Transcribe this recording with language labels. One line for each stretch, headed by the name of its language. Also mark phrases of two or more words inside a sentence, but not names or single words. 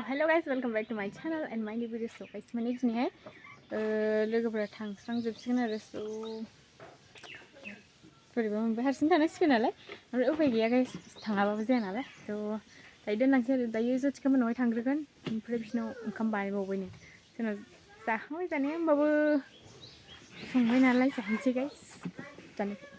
English: guys, welcome back to my channel and my new video. So guys,
Bodo: माने दिनैहाय लोगोफोरा थांस्रांजोबसिगोन आरो so बोरैबा मोनबाय हारसिं थानांसिगोन नालाय ओमफ्राय उफाय गैया guys थाङाबाबो जाया नालाय so दायो दोनलांसै आरो दायो जथिखा मोनावहाय थांग्रोगोन ओमफ्राय बिसिनाव ओंखाम बानायबावबायनो जोंनाव जाखांबाय जानाया होमबाबो संबाय नालाय जाहैसै guys जानो